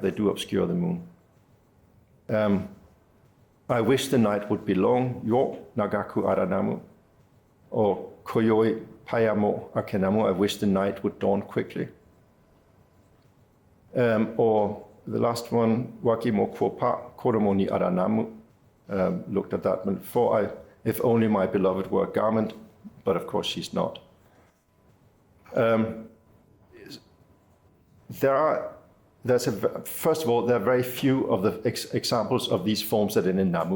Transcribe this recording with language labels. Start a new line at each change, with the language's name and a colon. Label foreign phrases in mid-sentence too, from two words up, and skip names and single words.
English: They do obscure the moon. I wish the night would be long.
Japanese: 夜長くあらなむ. Or こよひはやもあけなむ.
English: I wish the night would dawn quickly. Or the last one,
Japanese: わぎもこは衣にあらなむ.
English: Looked at that one before. If only my beloved were a garment, but of course she's not. First of all, there are very few of the examples of these forms that are in namu.